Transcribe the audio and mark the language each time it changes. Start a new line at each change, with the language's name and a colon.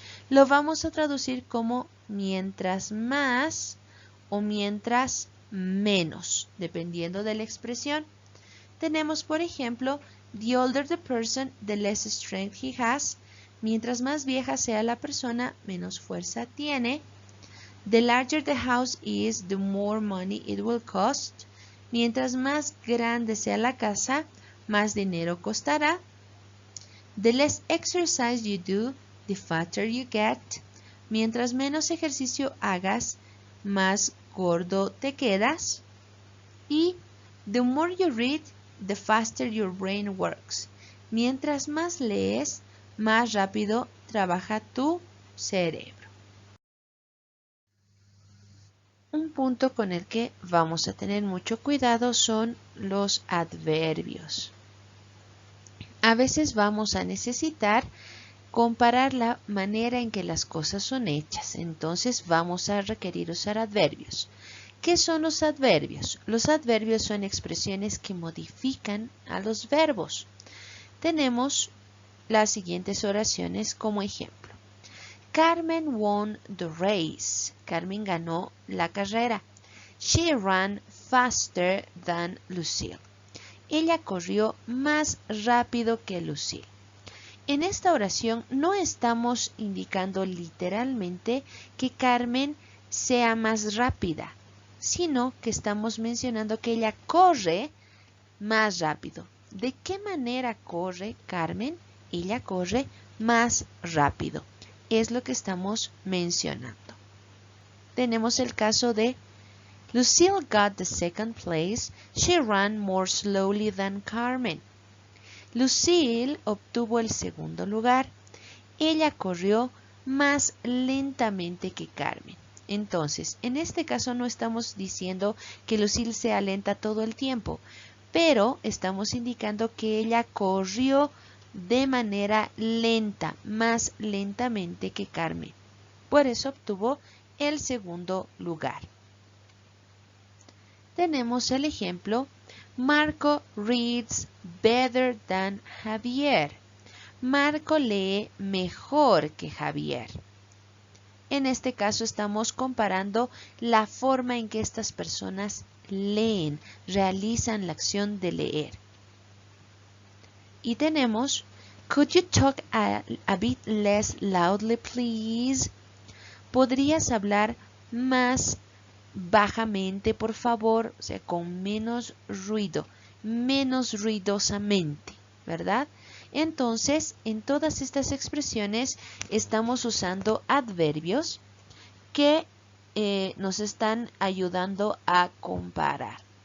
Spanish: Lo vamos a traducir como mientras más o mientras menos, dependiendo de la expresión. Tenemos, por ejemplo,
English: the older the person, the less strength he has.
Spanish: Mientras más vieja sea la persona, menos fuerza tiene.
English: The larger the house is, the more money it will cost.
Spanish: Mientras más grande sea la casa, más dinero costará.
English: The less exercise you do, the fatter you get.
Spanish: Mientras menos ejercicio hagas, más gordo te quedas.
English: Y the more you read, the faster your brain works.
Spanish: Mientras más lees, más rápido trabaja tu cerebro. Un punto con el que vamos a tener mucho cuidado son los adverbios. A veces vamos a necesitar comparar la manera en que las cosas son hechas, entonces vamos a requerir usar adverbios. ¿Qué son los adverbios? Los adverbios son expresiones que modifican a los verbos. Tenemos las siguientes oraciones como ejemplo.
English: Carmen won the race.
Spanish: Carmen ganó la carrera.
English: She ran faster than Lucille.
Spanish: Ella corrió más rápido que Lucille. En esta oración no estamos indicando literalmente que Carmen sea más rápida, sino que estamos mencionando que ella corre más rápido. ¿De qué manera corre Carmen? Ella corre más rápido. Es lo que estamos mencionando. Tenemos el caso de
English: Lucille got the second place. She ran more slowly than Carmen.
Spanish: Lucille obtuvo el segundo lugar. Ella corrió más lentamente que Carmen. Entonces, en este caso no estamos diciendo que Lucille sea lenta todo el tiempo, pero estamos indicando que ella corrió de manera lenta, más lentamente que Carmen. Por eso obtuvo el segundo lugar. Tenemos el ejemplo,
English: Marco reads better than Javier.
Spanish: Marco lee mejor que Javier. En este caso estamos comparando la forma en que estas personas leen, realizan la acción de leer. Y tenemos,
English: could you talk a bit less loudly, please?
Spanish: ¿Podrías hablar más bajamente, por favor? O sea, con menos ruido, menos ruidosamente, ¿verdad? Entonces, en todas estas expresiones estamos usando adverbios que nos están ayudando a comparar.